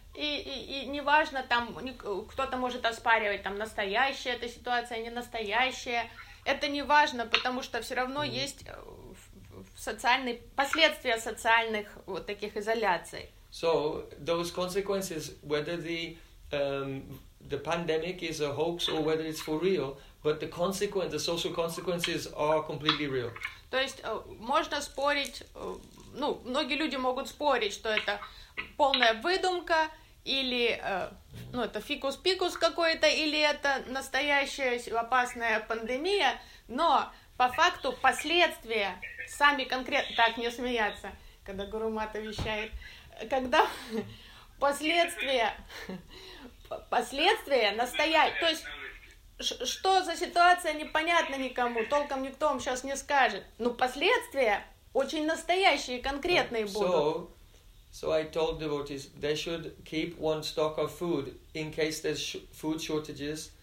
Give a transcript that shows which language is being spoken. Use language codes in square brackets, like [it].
[ru] И неважно, там кто-то может оспаривать, там настоящая эта ситуация, не настоящая. Это неважно, потому что все равно есть социальные последствия социальных вот таких изоляций. [en] So those consequences, whether the pandemic is a hoax or whether it's for real, but the consequence, the social consequences are completely real. [ru] То есть можно спорить, ну, многие люди могут спорить, что это полная выдумка или ну, это фикус-пикус какой-то, или это настоящая опасная пандемия, но по факту последствия сами конкретно... Так, не смеяться, когда Гуру Мата вещает. Когда последствия настоящие... То есть что за ситуация, непонятно никому, толком никто вам сейчас не скажет. Но последствия очень настоящие, конкретные будут. [en] So I told devotees they should keep one stock of food in case there's food shortages.